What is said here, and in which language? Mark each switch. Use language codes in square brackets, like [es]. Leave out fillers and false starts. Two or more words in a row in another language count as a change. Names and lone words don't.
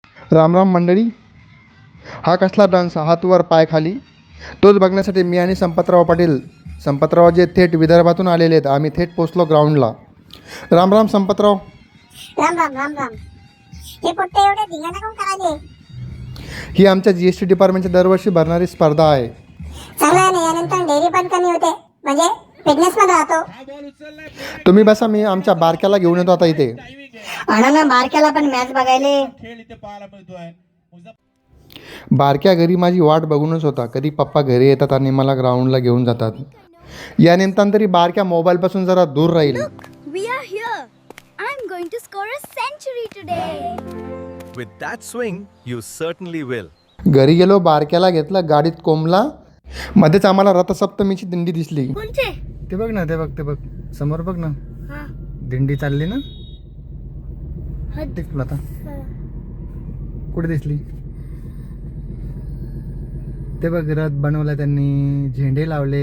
[mr] राम राम मंडळी. हा कसला डान्स, हात वर पाय खाली, तोच बघण्यासाठी मी आणि संपतराव पाटील, संपतराव जे थेट विदर्भातून आलेले आहेत, आम्ही थेट पोचलो ग्राउंडला. राम राम संपतराव. राम राम राम राम. हे पोट्टे एवढे धिंगाणा कोण करायले? ही आमच्या GST डिपार्टमेंटच्या दरवर्षी भरणारी स्पर्धा आहे. चांगला आहे ना, यानंतर डेअरी पण कमी होते, म्हणजे फिटनेस मध्ये राहतो. तुम्ही बसा, मी आमच्या बारक्याला घेऊन येतो आता इथे. ना बारक्याला पण मॅच बघायले. बारक्या घरी माझी वाट बघूनच होता, कधी पप्पा घरी येतात आणि मला ग्राउंडला घेऊन जातात. या निमित्तानं तरी बारक्या मोबाईलपासून जरा दूर राहील. [en] We are here. I'm going to score a century today. With that swing, you certainly will. [mr] घरी गेलो, बारक्याला घेतलं, गाडीत कोंबला. मध्येच आम्हाला रथसप्तमीची दिंडी दिसली. कोणते? ते बघ ना, ते बघ समोर बघ ना, हा. दिंडी चालली ना. दिसलं आता कुठे दिसली? ते बघ, रथ बनवला त्यांनी, झेंडे लावले.